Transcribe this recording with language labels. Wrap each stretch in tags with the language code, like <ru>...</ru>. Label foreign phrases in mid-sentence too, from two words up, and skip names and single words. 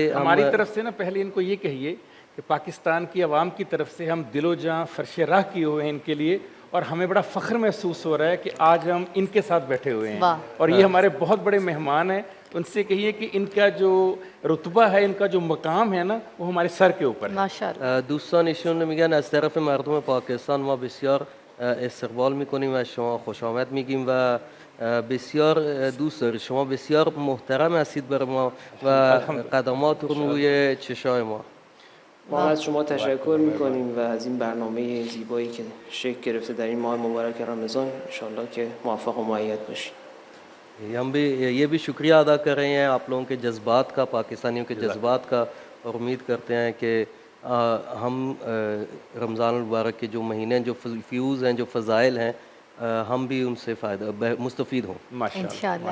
<ur>ہماری طرف سے نا پہلے ان کو یہ کہیے کہ پاکستان کی عوام کی طرف سے ہم دل و جاں فرش راہ کیے ہوئے ہیں ان کے لیے، اور ہمیں بڑا فخر محسوس ہو رہا ہے کہ آج ہم ان کے ساتھ بیٹھے ہوئے ہیں، اور یہ ہمارے بہت بڑے مہمان ہیں۔ ان سے کہیے کہ ان کا جو رتبہ ہے، ان کا جو مقام ہے نا، وہ ہمارے سر کے اوپر ہے۔ ماشاءاللہ۔</ur> <fa>دوستان ایشون میگن از طرف مردم پاکستان ما بسیار استقبال میکنیم و شما خوش آمد میگیم و بسیار دوست داریم. شما بسیار محترم هستید برای ما و قدماتتون روی چشای ما. ما از شما تشکر میکنیم و از این برنامه زیبایی که شکل گرفته در این ماه مبارک رمضان، انشالله که موفق و مؤید باشید.</fa> <ur>ہم بھی یہ بھی شکریہ ادا کر رہے ہیں آپ لوگوں کے جذبات کا، پاکستانیوں کے جذبات کا، اور امید کرتے ہیں کہ ہم رمضان المبارک کے جو مہینے، جو فیوز ہیں، جو فضائل ہیں، ہم بھی ان سے مستفید ہوں انشاءاللہ۔</ur>